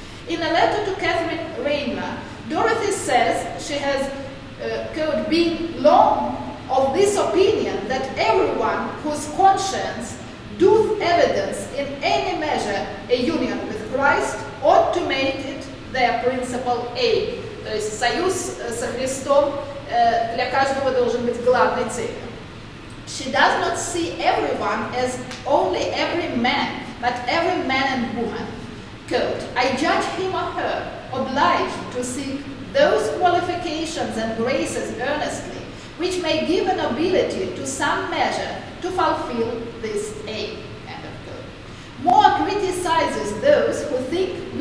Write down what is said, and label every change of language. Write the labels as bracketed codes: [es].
[en] In a letter to Catherine Rayner, Dorothy says she has, quote, been long of this opinion that everyone whose conscience doth evidence in any measure a union with Christ ought to make it their principal aim. [ru] То есть союз со Христом для каждого должен быть главной целью. [en] She does not see everyone as only every man, but every man and woman. Quote, I judge him or her obliged to seek those qualifications and graces earnestly, which may give an ability to some measure to fulfill this aim. End of quote. Moore criticizes those who think